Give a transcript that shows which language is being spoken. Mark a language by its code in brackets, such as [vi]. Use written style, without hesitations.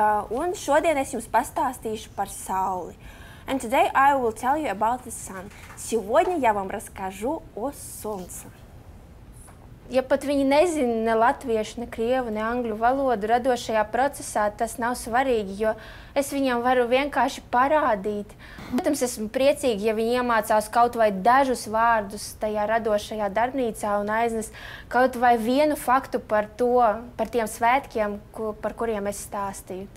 [lv] Un šodien es jums pastāstīšu par sauli. [en] And today I will tell you about the sun. [ru] Сегодня я вам расскажу о солнце. [lv] Ja pat viņi nezina ne latviešu, ne krievu, ne angļu valodu radošajā procesā, tas nav svarīgi, jo es viņiem varu vienkārši parādīt. Protams, esmu priecīga, ja viņi iemācās kaut vai dažus vārdus tajā radošajā darbnīcā un aiznes kaut vai vienu faktu par tiem svētkiem, par kuriem es stāstīju.